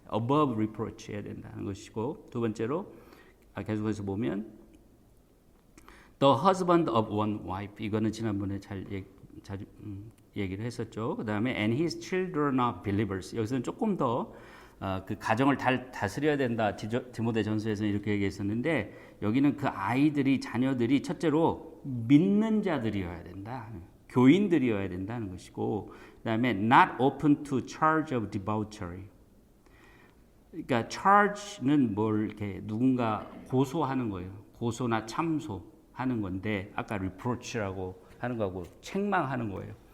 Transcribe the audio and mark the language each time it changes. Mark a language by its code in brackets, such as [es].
[en] above reproach [ko] 해야 된다는 것이고, 두 번째로 계속해서 보면 [en] the husband of one wife, [ko] 이거는 지난번에 자주 얘기를 했었죠. 그 다음에 [en] and his children are believers, [ko] 여기서는 조금 더 그 가정을 다스려야 된다. 디모데 전서에서는 이렇게 얘기했었는데, 여기는 그 아이들이, 자녀들이 첫째로 믿는 자들이어야 된다. 교인들이어야 된다는 것이고, 그 다음에 [en] not open to charge of debauchery. [ko] 그러니까 charge는 뭘 이렇게 누군가 고소하는 거예요. 고소나 참소하는 건데, 아까 reproach라고 하는 거하고 책망하는 거예요.